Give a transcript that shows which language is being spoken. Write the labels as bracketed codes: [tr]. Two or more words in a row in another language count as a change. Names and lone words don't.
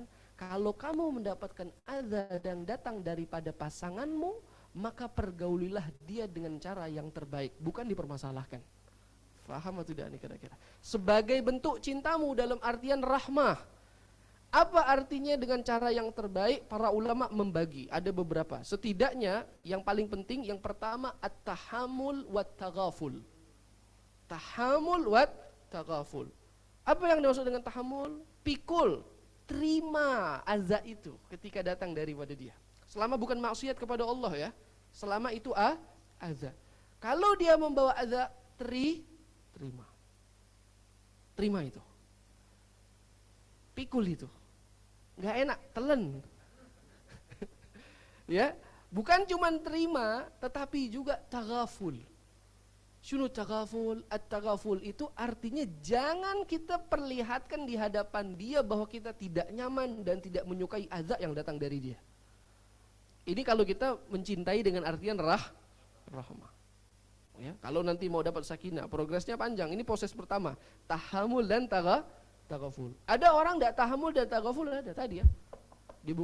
[id] Kalau kamu mendapatkan adza dan datang daripada pasanganmu, maka pergaulilah dia dengan cara yang terbaik, bukan dipermasalahkan. Faham atau tidak nih kira-kira? Sebagai bentuk cintamu dalam artian rahmah. Apa artinya dengan cara yang terbaik? Para ulama membagi, ada beberapa. Setidaknya yang paling penting, yang pertama [ar] التحمل والتغافل. تحمل والتغافل. [id] Apa yang dimaksud dengan tahammul? Pikul, terima adza itu ketika datang daripada dia. Selama bukan maksiat kepada Allah ya, selama itu adza. Kalau dia membawa adza, terima itu, pikul itu, nggak enak, telan. Ya, bukan cuma terima, tetapi juga taghaful. [ar] شنو تغافل, [id] at-taghaful itu artinya jangan kita perlihatkan di hadapan dia bahwa kita tidak nyaman dan tidak menyukai adza yang datang dari dia. Ini kalau kita mencintai dengan artian rahmah. Ya, kalau nanti mau dapat sakinah, progresnya panjang. Ini proses pertama, tahammul dan taghaful. Ada orang enggak tahammul dan taghaful, ada tadi ya.